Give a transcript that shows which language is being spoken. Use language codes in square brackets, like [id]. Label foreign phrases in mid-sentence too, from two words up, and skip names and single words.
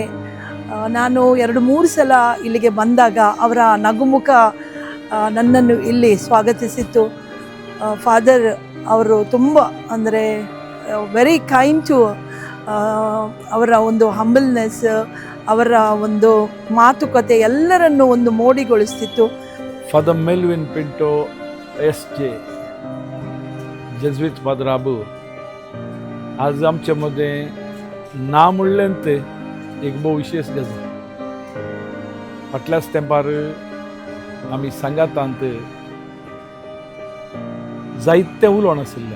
[kn] ನಾನು 2-3 ಸಲ ಇಲ್ಲಿಗೆ ಬಂದಾಗ ಅವರ ನಗುಮುಖ ನನ್ನನ್ನು ಇಲ್ಲಿ ಸ್ವಾಗತಿಸಿತ್ತು. ಫಾದರ್ ಅವರು ತುಂಬ ಅಂದರೆ [en] very kind to, [kn] ಅವರ ಒಂದು ಹಂಬಲ್ನೆಸ್, ಅವರ ಒಂದು ಮಾತುಕತೆ ಎಲ್ಲರನ್ನು ಒಂದು ಮೋಡಿಗೊಳಿಸ್ತಿತ್ತು. Father Melvin Pinto, SJ, [kok] जेजुईत फादर आबू, आज आमच्या मध्ये नाम उरलें ते एक बहु विशेष गजाल. फाटल्याच तेंपार आमी सांगातांत जायते उलोवण आशिल्लें.